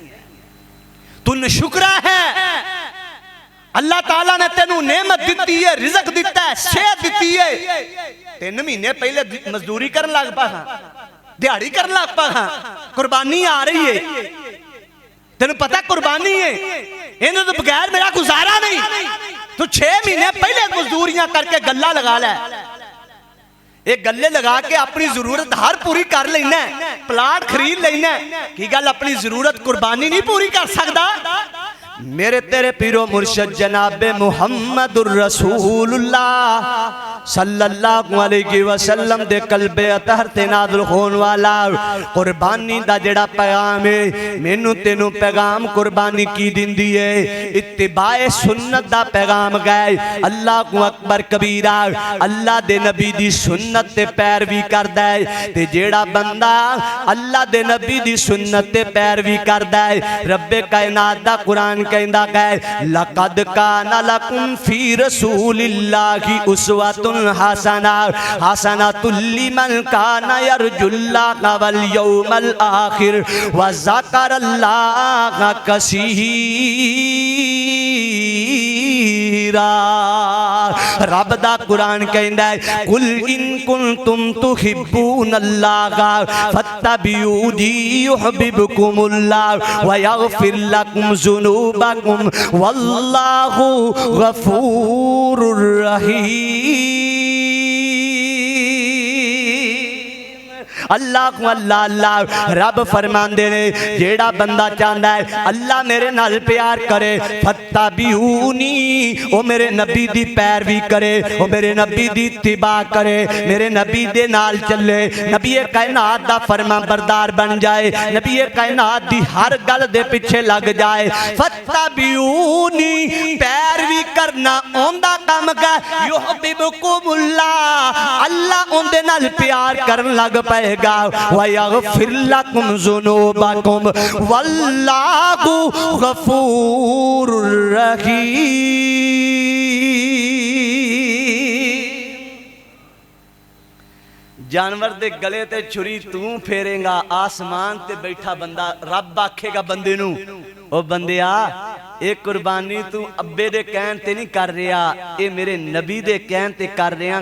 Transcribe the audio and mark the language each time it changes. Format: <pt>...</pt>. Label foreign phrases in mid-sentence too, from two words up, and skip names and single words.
<pa>تو ناشکرا ہے، اللہ تعالیٰ نے تینوں نعمت دتی ہے، رزق دتا ہے، صحت دتی ہے. 3 مہینے پہلے مزدوری کرن لگ پا، دیہاڑی کرن لگ پا، قربانی آ رہی ہے تین پتا قربانی ہے، انہیں تو بغیر میرا گزارا نہیں. تو 6 مہینے پہلے مزدوریاں کر کے گلا لگا لے, یہ گلے لگا کے اپنی ضرورت ہر پوری کر لینا، پلاٹ خرید لینا، کی گل اپنی ضرورت قربانی نہیں پوری کر سکتا. میرے تیرے پیر و مرشد جناب</pa> <ar>محمد رسول الله صلى الله عليه وسلم</ar> <pa>دے قلب اطہر تے نازل ہون والا قربانی دا جیہڑا پیغام ہے، مینوں تینوں پیغام قربانی کی دیندی ہے، اتباع سنت دا پیغام گئے.</pa> <ar>الله أكبر كبيرا,</ar> <pa>اللہ دے نبی دی سنت تے پیروی کردا ہے، تے جیہڑا بندہ اللہ دے نبی دی سنت تے پیروی کردا ہے، رب کائنات دا قرآن کہندا ہے</pa> <ar>لقد كان لكم في رسول الله أسوة حسنة حسنة لمن كان يرجو الله واليوم الآخر وذكر الله كثيرا.</ar> <pa>رب دا قرآن کہندا ہے</pa> <ar>قل إن كنتم تحبون الله فاتبعوني يحببكم الله ويغفر لكم ذنوبكم والله غفور رحيم.</ar> <pa>اللہ کو اللہ اللہ رب فرماندے نے جیہڑا بندہ چاہتا ہے اللہ میرے نال پیار کرے، فاتبعونی او میرے نبی دی پیروی کرے، او میرے نبی دی اتباع کرے، میرے نبی دے نال چلے، نبی کائنات دا فرمانبردار بن جائے، نبی کائنات دی ہر گل دے پیچھے لگ جائے. فاتبعونی پیروی کرنا اوندا کم کا، یحببکم اللہ اللہ اوندے نال پیار کرن لگ پئے</pa> <ar>ويغفر لكم ذنوبكم والله غفور رحيم.</ar> <pa>جانور دے گلے تے چھری تو پھیرے گا، آسمان تے بیٹھا بندہ رب آکھے گا بندے نوں او بندیا یہ قربانی تو ابے دے کہن تے نہیں کر رہا، یہ میرے نبی دے کہن تے کر رہا.</pa>